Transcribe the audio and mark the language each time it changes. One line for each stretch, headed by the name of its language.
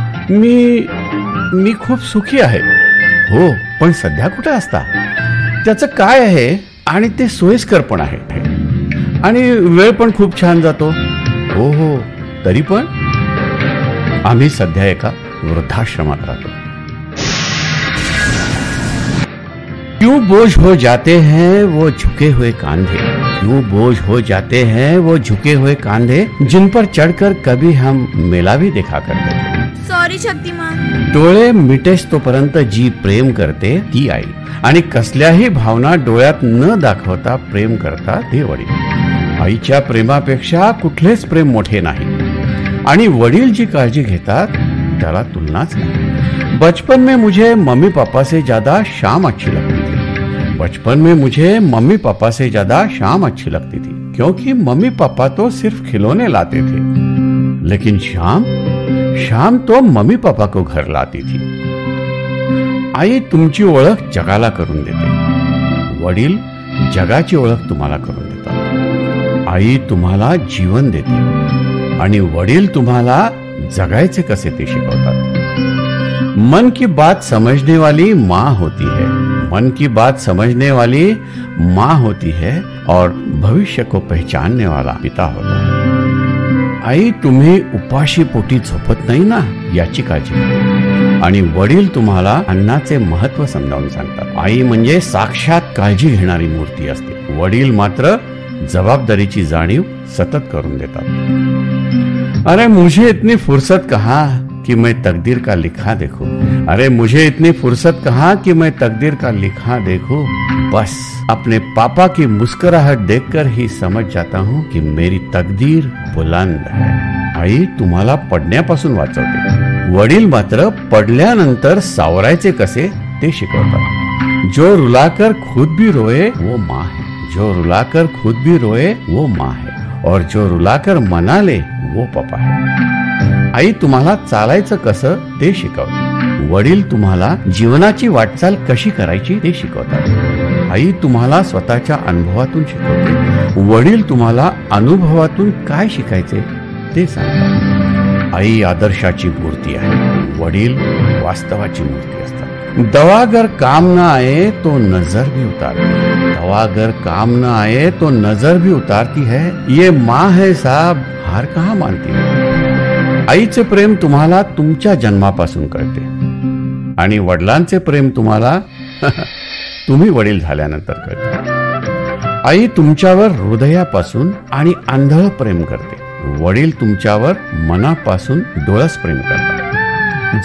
Marathi: मी खूप सुखी आहे. हो, पण सध्या कुठे असता? त्याचं काय आहे? आणि ते सोयीस्कर पण आहे आणि वेळ पण खूप छान जातो. हो, तरी पण आम्ही सध्या एका वृद्धाश्रमात राहतो.
Hindi: क्यों बोझ हो जाते हैं वो झुके हुए कांधे, क्यों बोझ हो जाते हैं वो झुके हुए कांधे, जिन पर चढ़कर कभी हम मेला भी देखा करते थे.
English: Sorry Shaktimaan.
Marathi: डोळे मिटेस तोपर्यंत जी प्रेम करते ती आई, आणि कसल्याही भावना डोळ्यात न दाखवता प्रेम करतात ते वडील. आईच्या प्रेमापेक्षा कुठलेच प्रेम मोठे नाही, आणि वडील जी काळजी घेतात त्याला तुलनाच नाही.
Hindi: बचपन में मुझे मम्मी पापा से ज्यादा शाम अच्छी लगती थी. बचपन में मुझे मम्मी पापा से ज्यादा शाम अच्छी लगती थी, क्योंकि मम्मी पापा तो सिर्फ खिलौने लाते थे, लेकिन शाम तो मम्मी पापा को घर लाती थी.
Marathi: आई तुमची ओळख जगाला करून देते, वडील जगाची ओळख तुम्हाला करून देतात. आई तुम्हाला जीवन देते आणि वडील तुम्हाला जगायचे कसे ते शिकवतात.
Hindi: मन की बात समझने वाली माँ होती है, मन की बात समझने वाली माँ होती है, और भविष्य को पहचानने वाला पिता होता है.
Marathi: आई तुम्ही उपाशी पोटी झोपत नाही ना याची काळजी घ्या, आणि वडील तुम्हाला अन्नाचे महत्व समजावून सांगतात. आई म्हणजे साक्षात काळजी घेणारी मूर्ती असते, वडील मात्र जबाबदारीची जाणीव सतत करून देतात.
Hindi: अरे मुझे इतनी फुर्सत कहाँ कि मैं तकदीर का लिखा देखूं, अरे मुझे इतनी फुर्सत कहाँ कि मैं तकदीर का लिखा देखूं, बस अपने पापा की मुस्कुराहट देखकर ही समझ जाता हूँ कि मेरी तकदीर बुलंद है.
Marathi: आई तुम्हाला पडण्यापासून वाचवते, वडील मात्र पडल्यानंतर सावरायचे कसे ते शिकवतात.
Hindi: जो रुलाकर खुद भी रोए वो माँ है, जो रुलाकर खुद भी रोए वो माँ है, और जो रुलाकर मना ले वो पापा है.
Marathi: आई तुम्हाला चालायचं कसं ते शिकवते, वडील तुम्हाला जीवनाची वाटचाल कशी करायची ते शिकवतात. आई तुम्हाला स्वतःच्या अनुभवातून शिकवते, वडील तुम्हाला अनुभवातून काय शिकायचे ते सांगतात. आई आदर्शाची मूर्ती आहे, वडील वास्तवाची मूर्ती असतात.
Hindi: दवा अगर काम न आए तो नजर भी उतारती, दवा अगर काम न आए तो नजर भी उतारती है. ये माँ है साहब, हार कहाँ मानती है.
Marathi: आईचे प्रेम तुम्हाला तुमच्या जन्मापासून कळते, आणि वडिलांचे प्रेम तुम्हाला तुम्ही वडील झाल्यानंतर कळते. आई तुमच्यावर हृदयापासून आणि आंधळ प्रेम करते, वडील तुमच्यावर मनापासून डोळस प्रेम करतात.